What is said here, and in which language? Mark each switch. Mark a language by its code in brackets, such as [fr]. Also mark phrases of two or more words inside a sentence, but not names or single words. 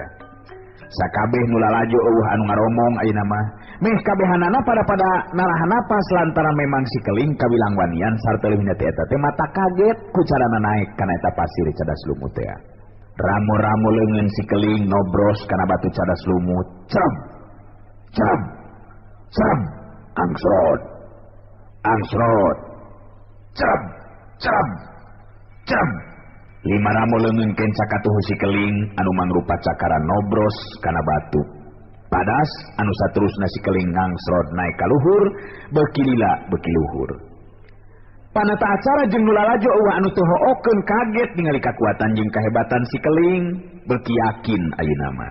[su] Sakabeh nu lalajo eueuh anu ngaromong ayeuna mah, meh kabehanana pada narahan napas lantaran memang si keling kawilang wanian sarta leuwihna teh eta teh mata kaget ku carana naik kana eta pasir cadas lumut ya. Ramo-ramo leungeun si keling nobros kana batu cadas lumut. Cem. Cem. Cem. Angsrod. Angsrod. Cem. Cem, cem. Lima ramo leungeunkeun cakatuh si keling anu mangrupa cakaran nobros kana batu. Padas anu saterusna si keling ngangsrod naik ka luhur, beuki lila beuki luhur. Panata acara jeung nu lalajo eueuh anu teu hookeun kaget ningali kakuatan jeung kahebatan si keling, beuki yakin ayeuna mah.